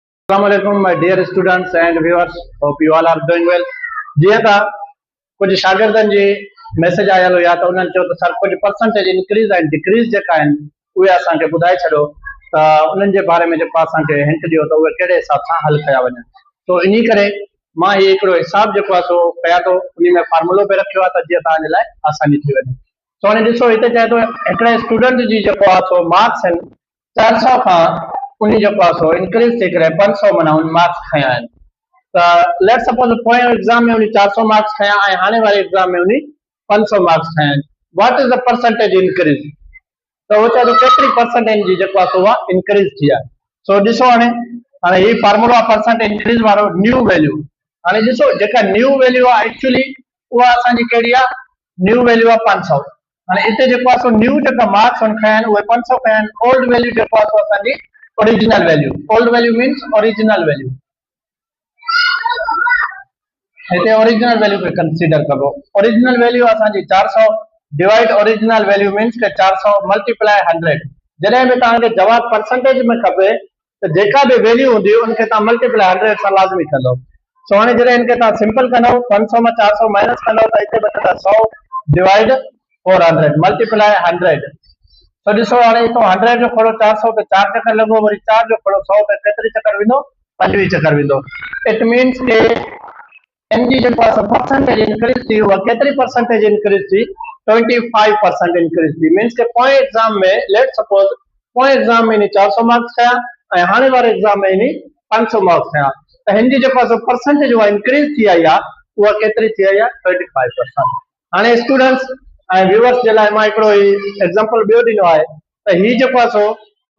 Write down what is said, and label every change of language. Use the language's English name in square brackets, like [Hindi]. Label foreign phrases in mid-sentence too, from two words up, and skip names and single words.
[English] Assalamualaikum, my dear students and viewers. Hope you all are doing well. [Sindhi] जीअं त कुझु शागिर्दनि जी मैसेज आयल हुया त उन्हनि चयो त सर कुझु [English] percentage increase [Sindhi] ऐं डिक्रीज जेका आहिनि उहे असांखे ॿुधाए छॾियो त उन्हनि जे बारे में जेको असांखे हिंट ॾियो त उहे कहिड़े हिसाब सां हल कया वञनि। तो इन करे मां हीउ हिकिड़ो हिसाब जेको आहे सो कयां थो, उन में फार्मूलो बि रखियो आहे त जीअं तव्हांजे लाइ आसानी थी वञे। سو هاڻي ڏسو هتي چئي ٿو هڪڙي اسٽوڊنٽ جي جيڪو آهي سو مارڪس آهن 400 کان ان جيڪو آهي سو انڪريز ٿي ڪري 500 مانا ان مارڪس کاڌا آهن. त लेट सपोज पोएं एग्जाम में उन 400 मार्क्स खया ऐं हाणे वारे एग्जाम में उन 500 मार्क्स खया आहिनि। [English] What is the percentage increase? [Sindhi] त उहो चए थो केतिरी परसेंटेज जी जेको आहे सो उहा इंक्रीज थी आहे। सो ॾिसो हाणे हीउ फार्मूलो आहे परसेंटेज इंक्रीज वारो न्यू वैल्यू। हाणे ॾिसो जेका न्यू वैल्यू आहे एक्चुअली उहा असांजी कहिड़ी आहे? न्यू वैल्यू आहे 500। हाणे हिते जेको आहे सो न्यू जेका मार्क्स खया आहिनि उहे 500 खया आहिनि। ओल्ड वैल्यू जेको आहे सो असांजी ओरिजिनल वैल्यू। ओल्ड वैल्यू मीन्स ओरिजिनल वैल्यू। हिते ओरिजिनल वैल्यू खे कंसीडर कबो। ओरिजिनल वैल्यू असांजी 400 डिवाइड ओरिजिनल वैल्यू मीन्स के 400 मल्टीप्लाई 100। जॾहिं बि तव्हांखे जवाब परसेंटेज में खपे त जेका बि वैल्यू हूंदी उनखे तव्हां मल्टीप्लाई 100 सां लाज़मी कंदो। सो हाणे जॾहिं इनखे तव्हां सिंपल कंदो 500 में 400 माइनस कंदो त हिते बचंदा 100 डिवाइड 400 मल्टीप्लाई 100। तो ॾिसो हाणे हितां 100 जो खोड़ो 400 ते 4 चक्कर लॻो, वरी 4 जो खोड़ो 100 ते केतिरी चक्कर वेंदो? 25 चक्कर वेंदो। इट मीन्स के इन जी जेको आहे परसेंटेज इंक्रीज थी उहा केतिरी परसेंटेज इंक्रीज थी? 25% इंक्रीज थी। मीन्स के पोएं एग्जाम में लेट सपोज पोएं एग्जाम में इन 400 मार्क्स खया ऐं हाणे वारे एग्जाम में इन 500 मार्क्स खया त हिन जी जेको आहे परसेंटेज उहा इंक्रीज थी आई आहे उहा केतिरी थी आई आहे? 25%। हाणे स्टूडेंट्स ऐं व्यूअर्स जे लाइ मां हिकिड़ो एग्जांपल ॿियो ॾिनो आहे त हीउ जेको आहे सो